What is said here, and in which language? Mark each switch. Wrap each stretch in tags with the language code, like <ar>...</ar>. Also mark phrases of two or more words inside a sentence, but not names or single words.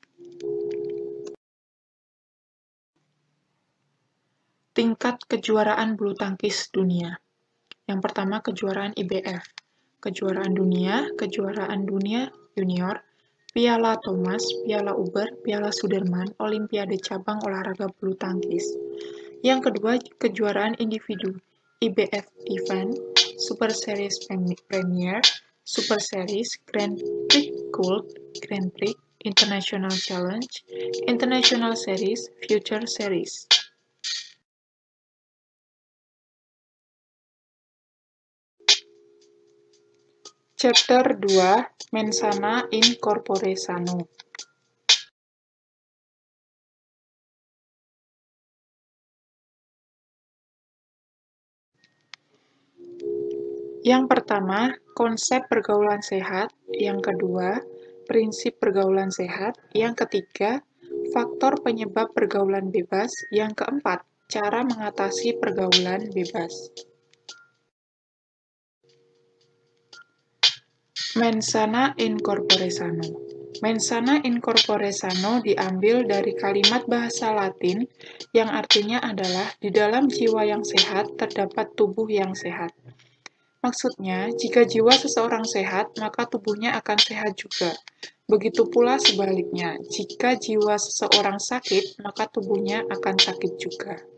<id>Tingkat kejuaraan bulu tangkis dunia. Yang pertama, kejuaraan IBF. Kejuaraan dunia junior, Piala Thomas, Piala Uber, Piala Sudirman, Olimpiade cabang olahraga bulu tangkis. Yang kedua, kejuaraan individu,</id> <en>IBF Event, Super Series Premier, Super Series, Grand Prix Gold, Grand Prix, International Challenge, International Series, Future Series. Chapter 2,</en> <la>Mensana in Corpore Sano.</la> <id>Yang pertama, konsep pergaulan sehat. Yang kedua, prinsip pergaulan sehat. Yang ketiga, faktor penyebab pergaulan bebas. Yang keempat, cara mengatasi pergaulan bebas.</id> <la>Mensana in corpore sano. Mensana in corpore sano</la> <id>diambil dari kalimat bahasa Latin yang artinya adalah di dalam jiwa yang sehat terdapat tubuh yang sehat. Maksudnya, jika jiwa seseorang sehat, maka tubuhnya akan sehat juga. Begitu pula sebaliknya, jika jiwa seseorang sakit, maka tubuhnya akan sakit juga.</id>